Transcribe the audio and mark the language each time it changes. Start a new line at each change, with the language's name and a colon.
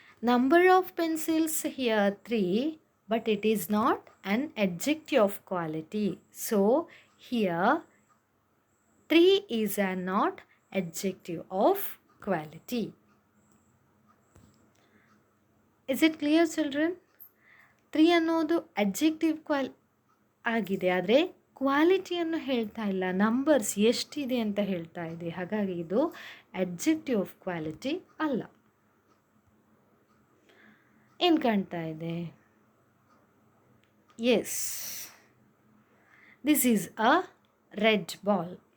English: Number of pencils here 3, but it is not an adjective of quality. So here 3 is a not adjective of quality. Is it clear, children?
Kannada: 3 ಅನ್ನೋದು adjective ಆಗಿದೆ, ಆದರೆ ಕ್ವಾಲಿಟಿಯನ್ನು ಹೇಳ್ತಾ ಇಲ್ಲ, numbers ಎಷ್ಟಿದೆ ಅಂತ ಹೇಳ್ತಾ ಇದೆ. ಹಾಗಾಗಿ ಇದು adjective of quality ಅಲ್ಲ. ಏನು ಕಾಣ್ತಾ ಇದೆ?
English: Yes, this is a red ball.